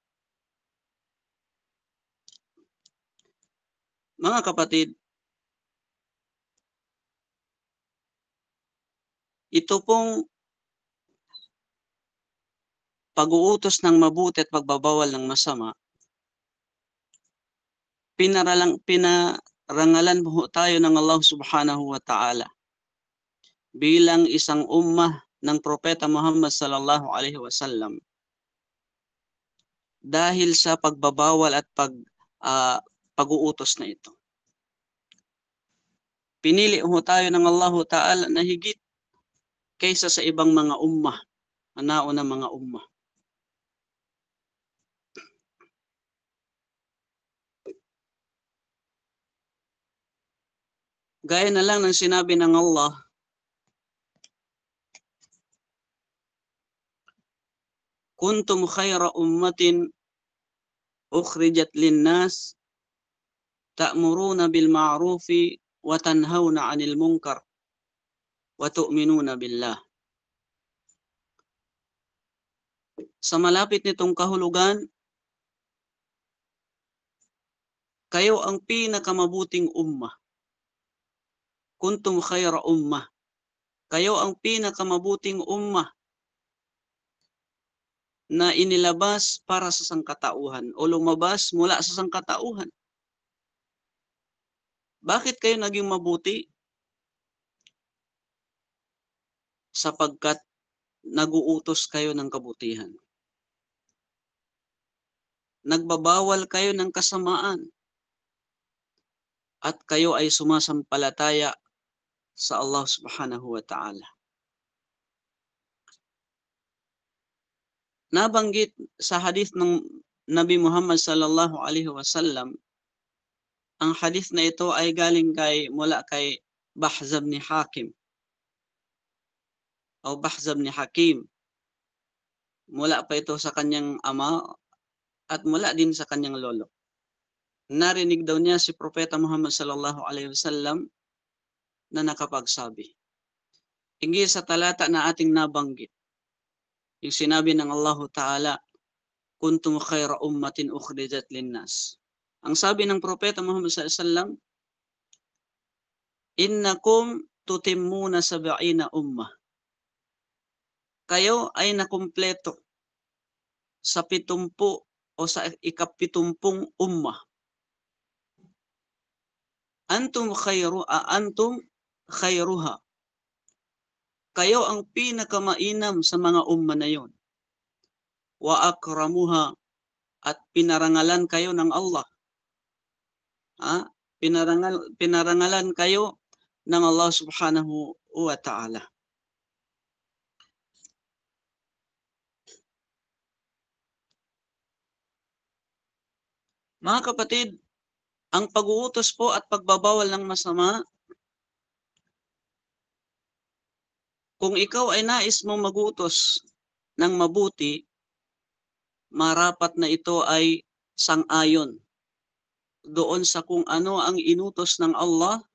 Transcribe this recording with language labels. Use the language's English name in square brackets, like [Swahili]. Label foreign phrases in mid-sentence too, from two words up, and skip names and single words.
[Filipino] Mga kapatid, ito pong pag-uutos ng mabuti at pagbabawal ng masama, pinarangalan po tayo ng Allah [Arabic] سبحانه وتعالى [Filipino] bilang isang ummah ng Propeta Muhammad [Arabic] صلى الله عليه وسلم [Filipino] dahil sa pagbabawal at pag-uutos na ito. Pinili ho tayo ng Allah ta'ala na higit kaysa sa ibang mga ummah, nauna mga ummah. Gaya na lang ng sinabi ng Allah, [Arabic] كنتم خير أمة أخرجت للناس تأمرون بالمعروف وتنهون عن المنكر وتؤمنون بالله. [Filipino] Sa malapit nitong kahulugan, kayo ang pinakamabuting ummah. [Arabic] كنتم خير أمة. [Filipino] Kayo ang pinakamabuting ummah na inilabas para sa sangkatauhan o lumabas mula sa sangkatauhan. Bakit kayo naging mabuti? Sapagkat nag-uutos kayo ng kabutihan. Nagbabawal kayo ng kasamaan. At kayo ay sumasampalataya sa Allah [Arabic] سبحانه وتعالى. [Filipino] Nabanggit sa hadith ng Nabi Muhammad [Arabic] صلى الله عليه وسلم, [Filipino] ang hadith na ito ay galing mula kay Bahz ibn Hakim o Bahz ibn Hakim. Mula pa ito sa kanyang ama at mula din sa kanyang lolo. Narinig daw niya si Propeta Muhammad [Arabic] صلى الله عليه وسلم [Filipino] na nakapagsabi, hinggil sa talata na ating nabanggit, yung sinabi ng Allah Ta'ala, [Arabic] كنتم خير أمة أخرجت للناس. [Filipino] Ang sabi ng Propeta Muhammad [Arabic] صلى الله عليه وسلم, إنكم تتمون سبعين أمة. [Filipino] Kayo ay nakumpleto sa 70 o sa ika-70 ummah. [Arabic] أنتم خيرها. [Filipino] Kayo ang pinakamainam sa mga umma na yon. [Arabic] وأكرمها, [Filipino] at pinarangalan kayo ng Allah. Pinarangalan kayo ng Allah [Arabic] سبحانه وتعالى. [Filipino] Mga kapatid, ang pag-uutos po at pagbabawal ng masama, kung ikaw ay nais mong mag-utos ng mabuti, marapat na ito ay sang-ayon doon sa kung ano ang inutos ng Allah,